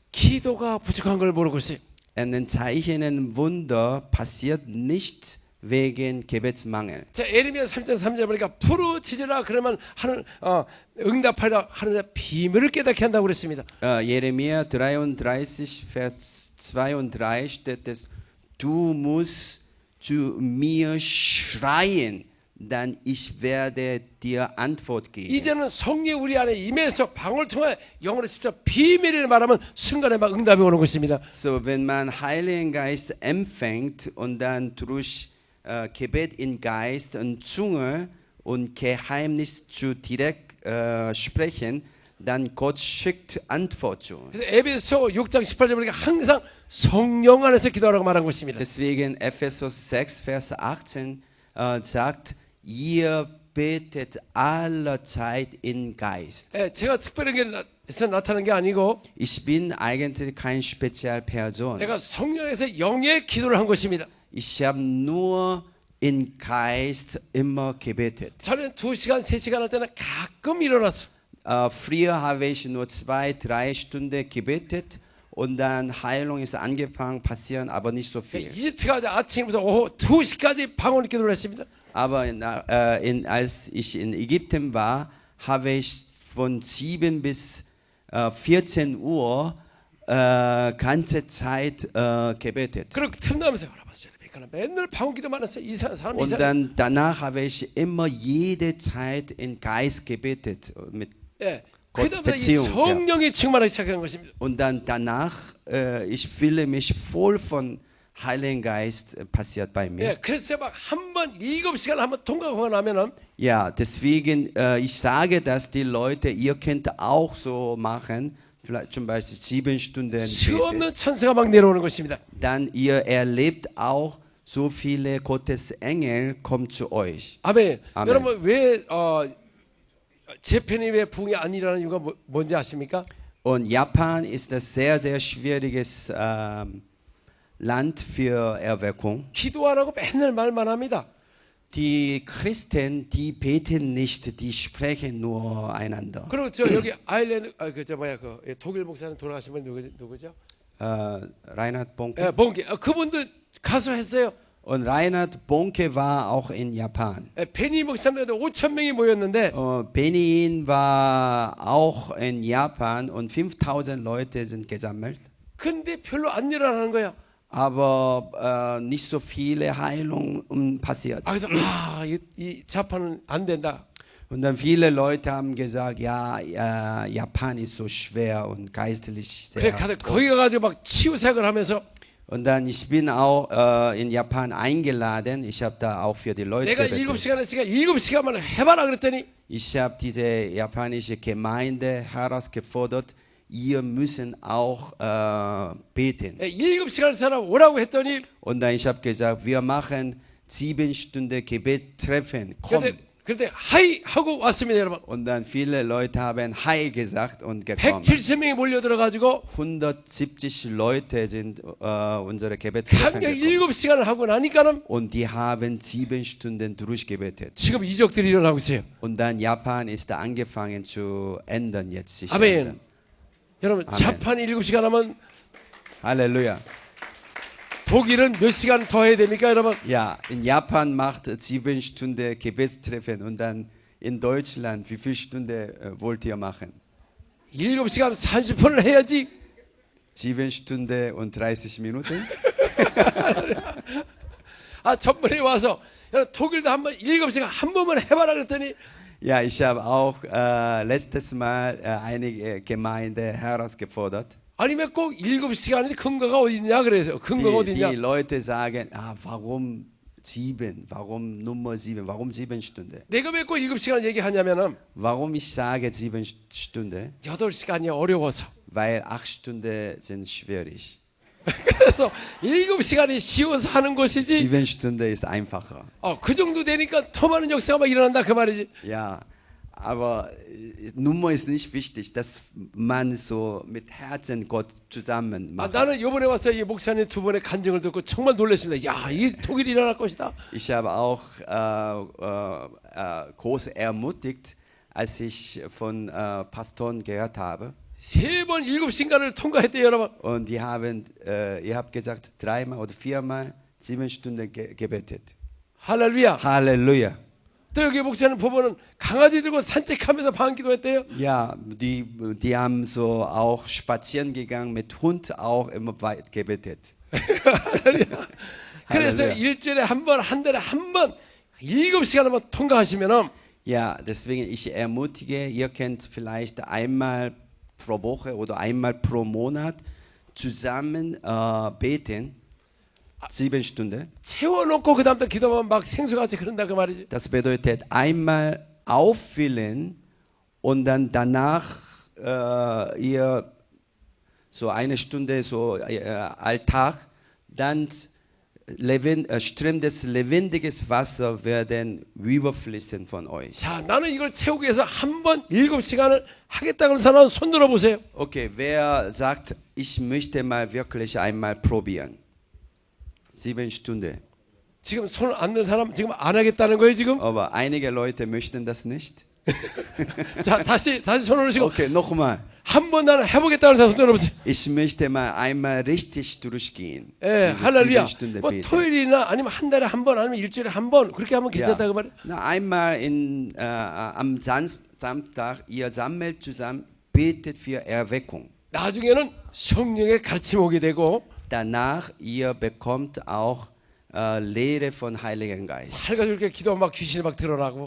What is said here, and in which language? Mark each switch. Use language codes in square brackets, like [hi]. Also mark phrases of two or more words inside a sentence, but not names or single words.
[ko] 기도가 부족한 걸 모르고 있어요. [de] Und ein Zeichen, ein Wunder passiert nicht wegen Gebetsmangel. [ko] 자, 에레미야 3장 3절 보니까 부르짖으라 그러면 하늘 응답하라 하늘의 비밀을 깨닫게 한다고 그랬습니다. [de] Jeremia 33, Vers 2 und 3 steht es, du musst zu mir schreien, dann ich werde dir Antwort geben. [ko] 이제는 성령이 우리 안에 임해서 방언을 통해 영으로 직접 비밀을 말하면 순간에 막 응답이 오는 것입니다. [de] So, wenn man Heiligen Geist empfängt und dann durch Gebet in Geist und Zunge und Geheimnis zu direkt sprechen, dann Gott schickt Antwort zu uns. [ko] 그래서 에베소 6장 18절 보니까 항상 성령 안에서 기도하라고 말한 것입니다. [de] Deswegen Ephesus 6, Vers 18 sagt, ihr betet aller Zeit in Geist. [ko] 예, 제가 특별하게 나타나는 게 아니고 [de] Ich bin eigentlich kein Spezialperson. [ko] 내가 성령에서 영의 기도를 한 것입니다. [de] Ich habe nur in Geist immer gebetet. [ko] 저는 2시간, 3시간 할 때는 가끔 일어났어. [de] Früher habe ich nur 2, 3 Stunden gebetet und dann Heilung ist angefangen, passieren aber nicht so viel. [ko] 이집트가 아침부터 오후 2시까지 방언 기도를 했습니다. [de] Aber als ich in Ägypten war, habe ich von 7 bis 14 Uhr ganze Zeit gebetet. [ko] 그렇게 틈나면서 맨날 방언 기도만 했어요. 사람 [de] Und dann danach habe ich immer jede Zeit in Geist gebetet mit [ko] 예. [de] Gott [ko] 그다음에 이 [de] Beziehung. [ko] 성령이 충만하기 시작한 것입니다. [de] Und dann danach, ich fühle mich voll von Heiligen Geist passiert bei mir. [ko] 예. 그래서 막 한 번 7시간 한번 통과하고 나면은 [de] Ja, deswegen, ich sage, dass die Leute, ihr könnt auch so machen, vielleicht zum Beispiel 7 Stunden [ko] 수 [de] beten. [ko] 없는 천사가 막 내려오는 것입니다. [de] Dann ihr erlebt auch, so viele Gottes Engel kommen zu euch. [ko] 아멘. 아멘. 여러분 왜 재팬이 왜 붕이 안 일어나는 이유가 뭔지 아십니까? [de] Und Japan ist ein sehr, sehr schwieriges Land für Erweckung. [ko] 기도 안 하고 맨날 말만 합니다. [de] Die Christen, die beten nicht, die sprechen nur einander. [ko] 그리고 저 여기 아일랜드 그 독일 목사님 돌아가신 분 누구죠? [de] Reinhard Bonke. [ko] 예, 봉기. 그분도 가서 했어요. [de] Und Reinhard Bonke war auch in Japan. [ko] 예, 베니 목사님도 5천 명이 모였는데 [de] Benin war auch in Japan und 5000 Leute sind gesammelt. [ko] 근데 별로 안 일어나는 거야. [de] Aber nicht so viele Heilungen passiert. [ko] 그래서 이 자판은 안 된다. [de] Und dann viele Leute haben gesagt, ja, Japan ist so schwer und geistlich [ko] 그래 [de] sehr. [ko] 가서 거기 가가지고 막 치유사역을 하면서 [de] Und dann, ich bin auch in Japan eingeladen. Ich habe da auch für die Leute [ko] 내가 [de] gebetet. [ko] 7시간 했으니까 7시간만 해봐라 그랬더니 [de] Ich habe diese japanische Gemeinde herausgefordert, ihr müssen auch beten. [ko] 7시간을 사람 오라고 했더니 [de] Und dann ich habe gesagt, wir machen 7 Stunden Gebetstreffen. Komm. [ko] 그런데 하이 하고 왔습니다 여러분. [de] Und dann viele Leute haben Hi gesagt und gekommen. [ko] 170명이 몰려들어가지고 [de] 170 Leute sind unsere Gebetstreffen [ko] 강력 [de] gekommen. [ko] 7시간을 하고 나니까는 [de] Und die haben 7 Stunden durchgebetet. [ko] 지금 이적들이 일어나고 있어요. [de] Und dann Japan ist da angefangen zu ändern jetzt. Sich [ko] 아멘. [de] ändern. [ko] 여러분 아멘. 자판이 7시간 하면 [de] Halleluja. [ko] 독일은 몇 시간 더 해야 됩니까 여러분? [de] Ja, in Japan macht 7 Stunden Gebetstreffen und dann in Deutschland, wie viele Stunden wollt ihr machen? [ko] 7시간 30분을 해야지. [de] 7 Stunden und 30 Minuten? [ko] 전번에 와서 여러분 독일도 한번 7시간 한 번만 해봐라 그랬더니 [de] Ja, ich habe auch letztes Mal einige Gemeinde herausgefordert. [ko] 아니 왜 꼭 7시간인데 근거가 어디 있냐 그래서 근거가 어디 [de] Die [ko] 있냐? [de] Leute sagen, warum 7? Warum Nummer 7? Warum 7 Stunden? [ko] 내가 왜 꼭 7시간 얘기하냐면은 [de] Warum ich sage 7 Stunden? [ko] 8시간이 어려워서. [de] Weil 8 Stunden sind schwierig. [ko] 그래서 7시간이 쉬워서 하는 것이지. [de] 7 Stunden ist einfacher. [ko] 그 정도 되니까 더 많은 역사가 막 일어난다 그 말이지. [de] Ja, aber Nummer ist nicht wichtig, dass man so mit Herzen Gott zusammen macht. [ko] 나는 이번에 와서 이 목사님 두 번의 간증을 듣고 정말 놀랐습니다. 야, 이 독일이 일어날 것이다. [de] Ich habe auch groß ermutigt, als ich von Pastoren gehört habe. [ko] 3번 7시간을 통과했대요, 여러분. [de] Und die haben, ihr habt gesagt, 3-mal oder 4-mal 7 Stunden gebetet. [ko] 할렐루야. [de] Halleluja. [ko] 또 여기 목사님 보면은 강아지 들고 산책하면서 방기도했대요. [de] Ja, die haben so auch spazieren gegangen, mit Hund auch immer weit gebetet. [ko] 그래서 할렐루야. 일주일에 한 번, 한 달에 한 번 7시간 한번 통과하시면은 [de] Ja, deswegen ich ermutige, ihr könnt vielleicht einmal pro Woche oder einmal pro Monat zusammen beten, 7 Stunden. [ko] 채워놓고 그 다음부터 기도하면 막 생수같이 흐른다 그 말이지. [de] Das bedeutet einmal auffüllen und dann danach ihr so eine Stunde so Alltag, dann Ström des lebendiges Wasser werden überfließen von euch. [ko] 자, 나는 이걸 채우기 위해서 한 번 7시간을 하겠다는 사람은 손 들어 보세요. [de] Okay, wer sagt, ich möchte mal wirklich einmal probieren? 7 Stunden. [ko] 지금 손 안 든 사람 지금 안 하겠다는 거예요, 지금? [de] Aber einige Leute möchten das nicht. [ko] 자, 다시 손을 올리시고 [de] Okay, nochmal. [ko] 한 번 나는 해보겠다는 사람 손 들어보세요. [de] Ich möchte mal einmal richtig durchgehen. [ko] 예, [de] Diese [ko] 할렐루야. [de] 7 Stunden [ko] 뭐 [de] beten. [ko] 토요일이나 아니면 한 달에 한 번 아니면 일주일에 한 번 그렇게 하면 괜찮다고 말이에요. [de] Na, einmal am Samstag, ihr sammelt zusammen, betet für Erweckung. [ko] 나중에는 성령의 가르침 오게 되고 [de] Danach, ihr bekommt auch Lehre von Heiligen Geist. [ko] 살가지고 이렇게 기도하면 막 귀신이 막 드러나고